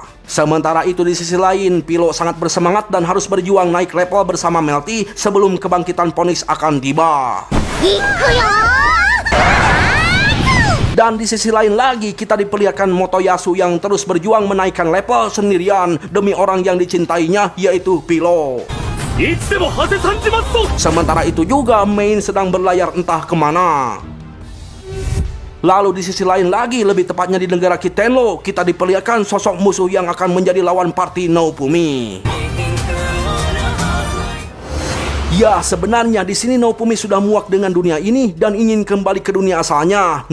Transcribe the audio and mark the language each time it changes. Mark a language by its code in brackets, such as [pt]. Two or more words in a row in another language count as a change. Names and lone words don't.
[id] Sementara itu di sisi lain, Pilo sangat bersemangat dan harus berjuang naik level bersama Melty sebelum kebangkitan Phoenix akan tiba. Dan di sisi lain lagi, kita diperlihatkan Motoyasu yang terus berjuang menaikkan level sendirian demi orang yang dicintainya, yaitu Pilo. [ja] いつでも果てさんじますぞ。 [id] Sementara itu juga Main sedang berlayar entah kemana. Lalu di sisi lain lagi, lebih tepatnya di negara Kitenlo, kita diperlihatkan sosok musuh yang akan menjadi lawan party Naofumi. Ya, sebenarnya di sini Naofumi sudah muak dengan dunia ini dan ingin kembali ke dunia asalnya.